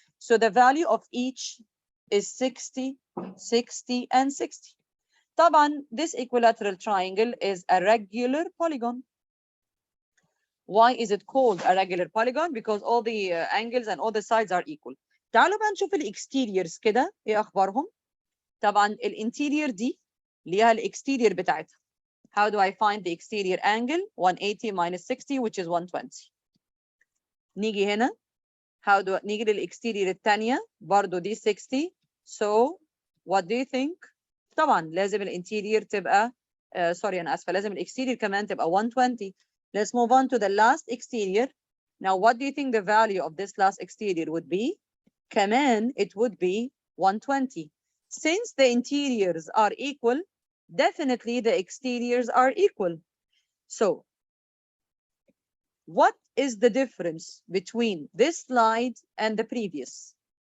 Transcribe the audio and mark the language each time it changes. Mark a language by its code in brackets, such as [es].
[en] So the value of each is 60, 60, and 60. [ar] طبعا [en] this equilateral triangle is a regular polygon. Why is it called a regular polygon? Because all the angles and all the sides are equal. [ar] تعالوا بقى نشوف الاكستيريرز كده ايه اخبارهم. طبعا الانتيرير دي ليها الاكستيرير بتاعتها. [en] How do I find the exterior angle? 180 minus 60 which is 120. [ar] نيجي هنا نيجي للاكستيرير الثانيه برضو دي 60. [en] So what do you think? [ar] طبعا لازم الانتيرير تبقى سوري انا اسفه لازم الاكستيرير كمان تبقى 120. [en] Let's move on to the last exterior. Now, what do you think the value of this last exterior would be? [ar] كمان, [en] it would be 120. Since the interiors are equal, definitely the exteriors are equal. So, what is the difference between this slide and the previous?